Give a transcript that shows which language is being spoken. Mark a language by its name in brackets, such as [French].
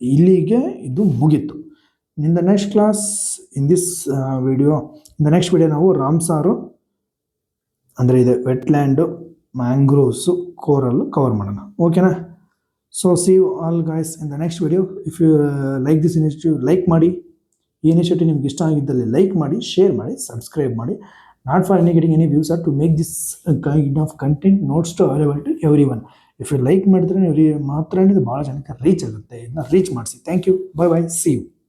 [Kannada] ಇಲ್ಲಿಗೆ ಇದು ಮುಗೀತು. [English] in the next class, in this video, [Kannada] next video ನಾವು ರಾಮ್ಸಾರು ಅಂದರೆ ಇದೆ ವೆಟ್ಲ್ಯಾಂಡು, ಮ್ಯಾಂಗ್ರೋವ್ಸು, ಕೋರಲ್ಲು ಕವರ್ ಮಾಡೋಣ. ಓಕೆನಾ? [English] So see you all guys in the next video. If you like this initiative, like ಮಾಡಿ. [Kannada] ಈ ಇನಿಷಿಯೇಟಿವ್ ನಿಮ್ಗೆ ಇಷ್ಟ ಆಗಿದ್ದಲ್ಲಿ ಲೈಕ್ ಮಾಡಿ, ಶೇರ್ ಮಾಡಿ, ಸಬ್ಸ್ಕ್ರೈಬ್ ಮಾಡಿ. [English] Not for any getting any views, or to make this kind of content notes to available to everyone. If you like [Kannada] ಮಾಡಿದ್ರೆ ನೀವು ಮಾತ್ರ ಇದು ಭಾಳ ಜನಕ್ಕೆ ರೀಚ್ ಆಗುತ್ತೆ. ಇದನ್ನ ರೀಚ್ ಮಾಡಿಸಿ. [English] Thank you. Bye bye. See you.